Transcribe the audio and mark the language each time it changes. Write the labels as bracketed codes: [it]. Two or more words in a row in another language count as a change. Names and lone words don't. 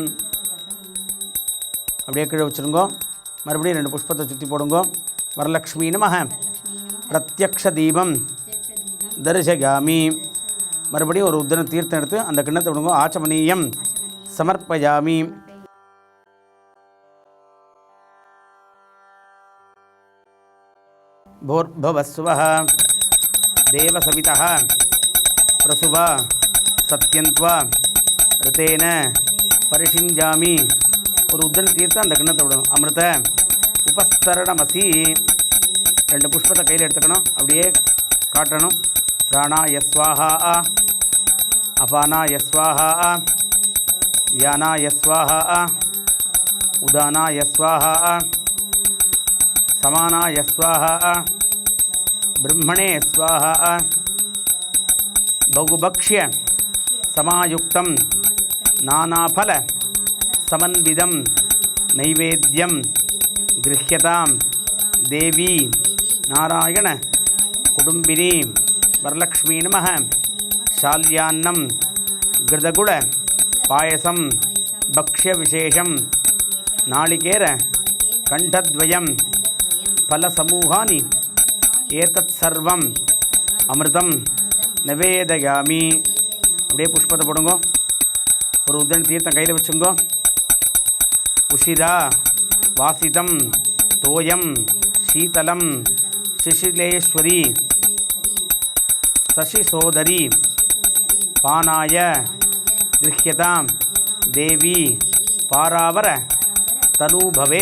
[ta] அப்படியே கீழே வச்சுருங்கோ. மறுபடியும் 2 புஷ்பத்தை சுற்றி போடுங்கோ. [sa] वरलक्ष्मी नमः प्रत्यक्ष दीपं दर्शयामि. [ta] மறுபடியும் ஒரு உத்தர தீர்த்தம் எடுத்து அந்த கிண்ணத்தை விடுங்கோ. [sa] आचमनीयं समर्पयामि. भोर्भवस्वः देवसवितः प्रसुव सत्यन्त्वा ऋतेन परिषिञ्जामि. [ta] ஒரு உத்தர தீர்த்தம் அந்த கிண்ணத்தை விடணும். [sa] अमृत उपस्तरणमसि. [ta] 2 புஷ்பத்தை கையில் எடுத்துக்கணும். அப்படியே காட்டணும். [sa] प्राणाय स्वाहा अपानाय स्वाहा व्यानाय स्वाहा उदानाय स्वाहा समानाय स्वाहा ब्रह्मणे स्वाहा बहुभक्ष्य समायुक्तं नानाफल समन्विदं नैवेद्यं गृह्यतां देवी नारायण कुटुंबिनी वरलक्ष्मी नमः. शाल्यान्नं घृतगुड पायसं भक्ष्यविशेषं नालिकेर कण्ठद्वयं फलसमूहानि एतत् सर्वं अमृतं निवेदयामि. [ta] அப்படியே புஷ்பத்தை போடுங்க. ஒரு உதன் தீர்த்தம் கையில் வச்சுங்கோ. [sa] उशीर वासितं तोयं शीतलं सिसिलेश्वरि शशिसोदरि पानाय गृह्यतां देवि पारावार तनूभवे.